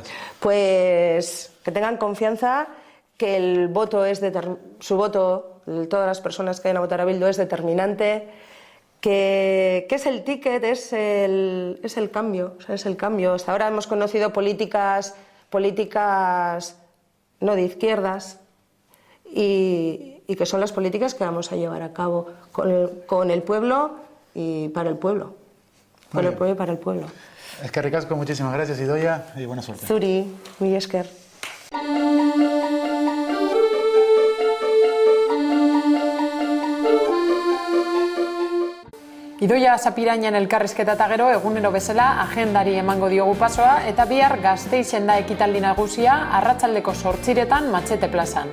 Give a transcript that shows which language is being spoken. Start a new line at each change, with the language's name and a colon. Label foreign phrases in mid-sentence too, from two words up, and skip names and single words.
Spanish: Pues que tengan confianza, que el voto su voto, todas las personas que vayan a votar a Bildu, es determinante, que es el ticket, es el cambio, o sea, es el cambio. Hasta ahora hemos conocido políticas no de izquierdas, y que son las políticas que vamos a llevar a cabo con el pueblo y para el pueblo. Con el pueblo y para el pueblo.
Basque: Eskerrik asko,
Spanish: muchísimas gracias, Idoia, y buena suerte.
Basque: Zuri, mila esker. Idoia Sapirainen elkarrizketa eta gero egunero bezala agendari emango diogu pasoa, eta bihar Gasteizen da ekitaldi nagusia arratsaldeko 8:00 Matxete plazan.